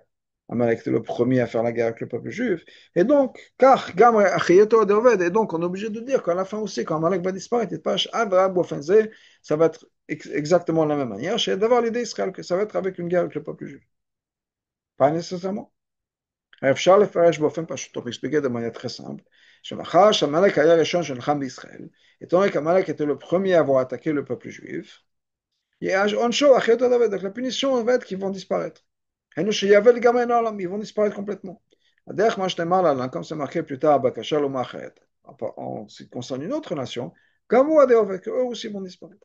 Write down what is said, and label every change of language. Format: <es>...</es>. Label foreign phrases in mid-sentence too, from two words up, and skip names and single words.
<fr>Amalek était le premier à faire la guerre avec le peuple juif. Et donc, et donc on est obligé de dire qu'à la fin aussi, quand Amalek va disparaître, ça va être exactement de la même manière. Chez d'avoir l'idée d'Israël, que ça va être avec une guerre avec le peuple juif. Pas nécessairement.</fr> <he>אפשר לפרש באופן פשוט, תוך</he> <fr>expliquer de manière très simple,</fr> <he>שמאחר שעמלק היה הראשון שנלחם בישראל,</he> <fr>étant donné qu'Amalek était le premier à avoir attaqué le peuple juif, donc la punition va être qu'ils vont disparaître. Ils vont disparaître complètement. Comme c'est marqué plus tard, en ce qui concerne une autre nation, eux aussi vont disparaître.</fr>